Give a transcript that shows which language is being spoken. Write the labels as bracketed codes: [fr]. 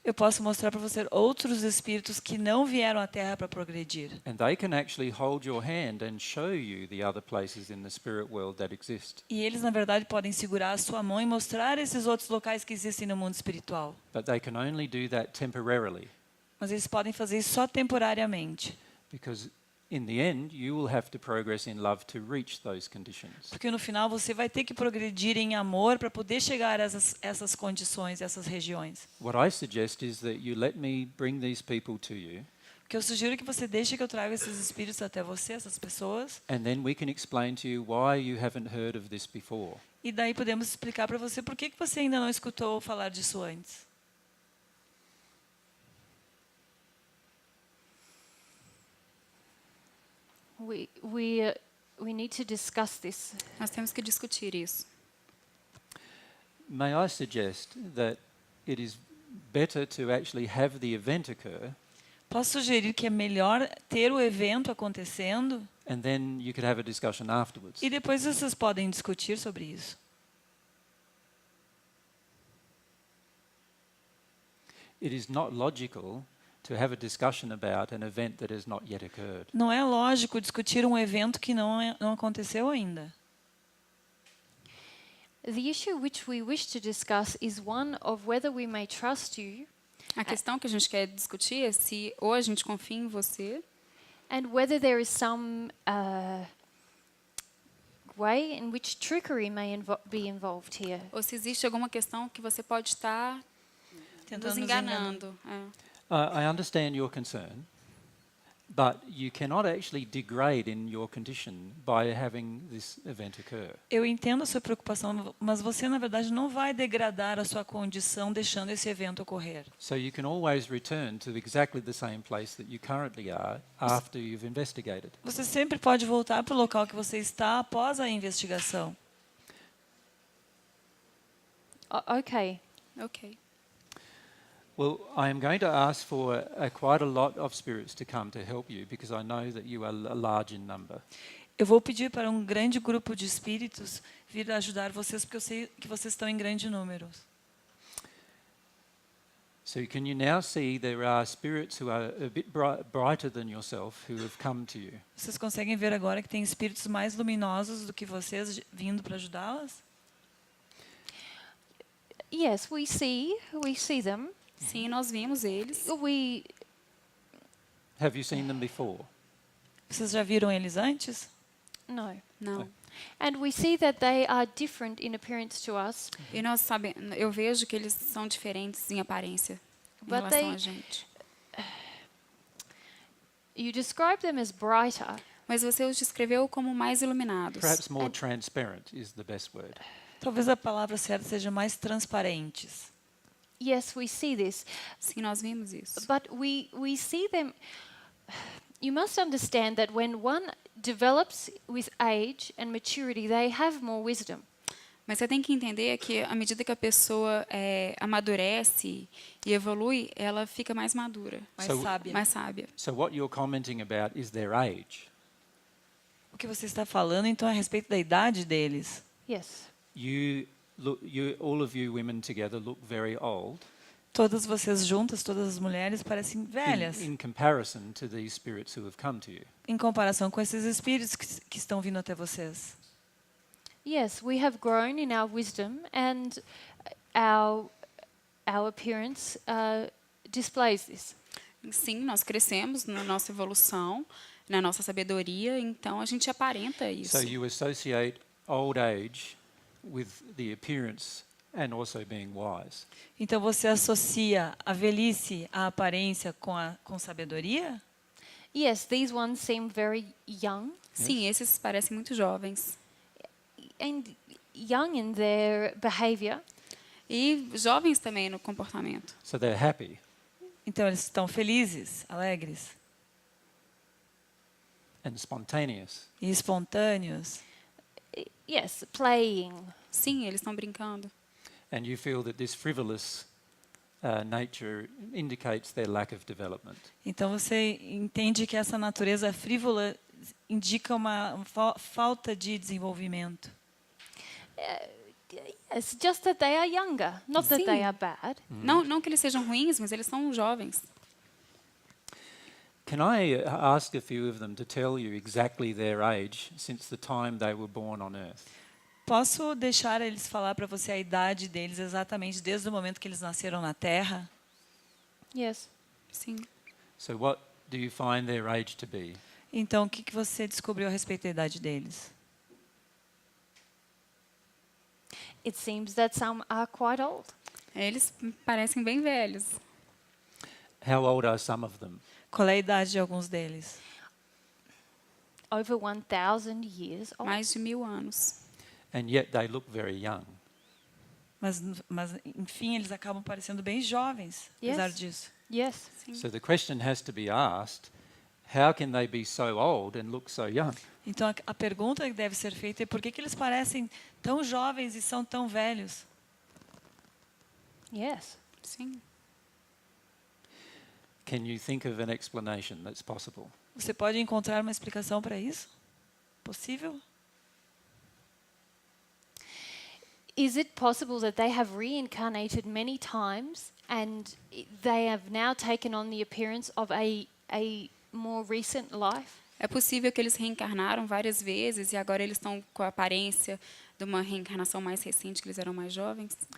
[pt] Eu posso mostrar para você outros espíritos que não vieram à Terra para progredir. [en] And they can actually hold your hand and show you the other places in the spirit world that exist. [pt] E eles, na verdade, podem segurar a sua mão e mostrar esses outros locais que existem no mundo espiritual. [en] But they can only do that temporarily, [pt] Mas eles podem fazer isso só temporariamente. [en] because in the end, you will have to progress in love to reach those conditions. [pt] Porque no final você vai ter que progredir em amor para poder chegar a essas condições, essas regiões. [en] What I suggest is that you let me bring these people to you, [pt] O que eu sugiro é que você deixe que eu traga esses espíritos até você, essas pessoas, [en] and then we can explain to you why you haven't heard of this before. [pt] e daí podemos explicar para você por que você ainda não escutou falar disso antes. [en] We need to discuss this. [pt] Nós temos que discutir isso. [en] May I suggest that it is better to actually have the event occur, [pt] Posso sugerir que é melhor ter o evento acontecendo [en] and then you could have a discussion afterwards. [pt] e depois vocês podem discutir sobre isso. [en] It is not logical to have a discussion about an event that has not yet occurred. [pt] Não é lógico discutir um evento que não aconteceu ainda. [en] The issue which we wish to discuss is one of whether we may trust you [pt] A questão que a gente quer discutir é se ou a gente confia em você [en] and whether there is some way in which trickery may be involved here. [pt] ou se existe alguma questão que você pode estar Tentando nos nos enganar. enganando. É. [en] I understand your concern, but you cannot actually degrade in your condition by having this event occur. [pt] Eu entendo a sua preocupação, mas você, na verdade, não vai degradar a sua condição deixando esse evento ocorrer. [en] So you can always return to exactly the same place that you currently are after you've investigated. [pt] Você sempre pode voltar para o local que você está após a investigação. [en] Okay. [pt] Ok. [en] Well, I am going to ask for quite a lot of spirits to come to help you, because I know that you are large in number. [pt] Eu vou pedir para um grande grupo de espíritos vir ajudar vocês, porque eu sei que vocês estão em grande número. [en] So can you now see there are spirits who are a bit brighter than yourself who have come to you? [pt] Vocês conseguem ver agora que tem espíritos mais luminosos do que vocês vindo para ajudá-las? [en] Yes, we see them. [pt] Sim, nós vimos eles. [en] We Have you seen them before? [pt] Vocês já viram eles antes? [en] no. [pt] Não. [en] And we see that they are different in appearance to us, [pt] E nós sabemos, eu vejo que eles são diferentes em aparência em [en] But [pt] relação [en] they- [pt] a gente. [en] you describe them as brighter. [pt] Mas você os descreveu como mais iluminados. [en] Perhaps more transparent is the best word. [pt] Talvez a palavra certa seja mais transparentes. [en] Yes, we see this, [pt] Sim, nós vimos isso. [en] but we see them. You must understand that when one develops with age and maturity, they have more wisdom. [pt] Mas você tem que entender que, à medida que a pessoa amadurece e evolui, ela fica mais madura, Mais sábia. mais sábia. [en] So what you're commenting about is their age. [pt] O que você está falando, então, é a respeito da idade deles. [en] Yes. All of you women together look very old [pt] Todas vocês juntas, todas as mulheres, parecem velhas [en] in comparison to these spirits who have come to you. [pt] em comparação com esses espíritos que estão vindo até vocês. [en] Yes, we have grown in our wisdom, and our appearance displays this. [pt] Sim, nós crescemos na nossa evolução, na nossa sabedoria, então a gente aparenta isso. [en] So you associate old age with the appearance and also being wise. [pt] Então você associa a velhice, a aparência com sabedoria? [en] Yes, these ones seem very young, [pt] Sim, esses parecem muito jovens. [en] and young in their behavior. [pt] E jovens também no comportamento. [en] So they're happy. [pt] Então eles estão felizes, alegres [en] And spontaneous. [pt] e espontâneos. [en] Yes, playing. [pt] Sim, eles estão brincando. [en] And you feel that this frivolous nature indicates their lack of development. [pt] Então você entende que essa natureza frívola indica uma falta de desenvolvimento. [en] It's just that they are younger, not that they [pt] Sim. [en] are bad. [pt] Não que eles sejam ruins, mas eles são jovens. [en] Can I ask a few of them to tell you exactly their age since the time they were born on Earth? [pt] Posso deixar eles falar para você a idade deles exatamente desde o momento que eles nasceram na Terra? [en] Yes. [pt] Sim. [en] So what do you find their age to be? [pt] Então, o que você descobriu a respeito da idade deles? [en] It seems that some are quite old. [pt] Eles parecem bem velhos. [en] How old are some of them? [pt] Qual é a idade de alguns deles? [en] Over 1,000 years old. [pt] Mais de 1000 anos. [en] And yet they look very young. [pt] Mas, enfim, eles acabam parecendo bem jovens, apesar [en] Yes. [pt] disso. [en] Yes. [pt] Sim. [en] So the question has to be asked, how can they be so old and look so young? [pt] Então, a pergunta que deve ser feita é por que eles parecem tão jovens e são tão velhos? [en] Yes. [pt] Sim. [en] Can you think of an explanation that's possible? [pt] Você pode encontrar uma explicação para isso? Possível? [en] Is it possible that they have reincarnated many times and they have now taken on the appearance of a more recent life? [pt] É possível que eles reencarnaram várias vezes e agora eles estão com a aparência de uma reencarnação mais recente, que eles eram mais jovens?